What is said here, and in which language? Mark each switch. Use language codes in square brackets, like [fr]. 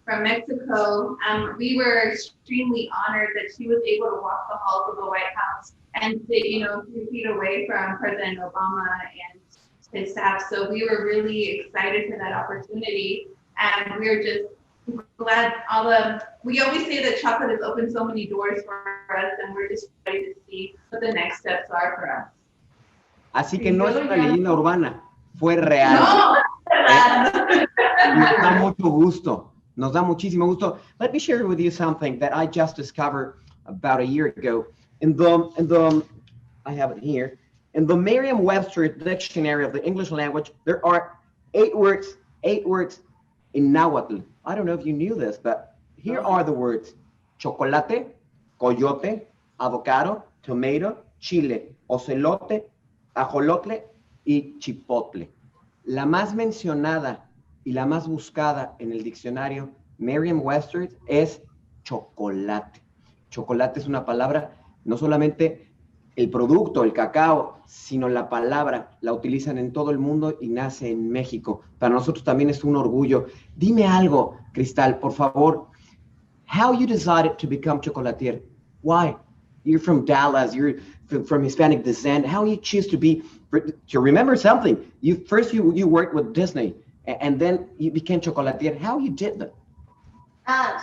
[en] from Mexico. We were extremely honored that she was able to walk the halls of the White House and sit, 3 feet away from President Obama and his staff. So we were really excited for that opportunity, and we're just glad we always say that chocolate has opened so many doors for us, and we're just ready to see what the next steps are for us. [es] Así que no es una leyenda urbana, fue real. No, Nos da mucho gusto. Nos da muchísimo gusto. [en] Let me share with you something that I just discovered about a year ago. I have it here. In the Merriam-Webster dictionary of the English language, there are 8 words in Nahuatl. I don't know if you knew this, but here are the words: chocolate, coyote, avocado, tomato, chile, ocelote, ajolotle [es] y [en] chipotle. [es] La más mencionada y la más buscada en el diccionario Merriam-Webster es chocolate. Chocolate es una palabra, no solamente el producto, el cacao, sino la palabra, la utilizan en todo el mundo y nace en México. Para nosotros también es un orgullo. Dime algo, Cristal, por favor. [en] How you decided to become chocolatier? Why? You're from Dallas, you're from Hispanic descent. How you choose to remember something? You worked with Disney, and then you became chocolatier. How you did that?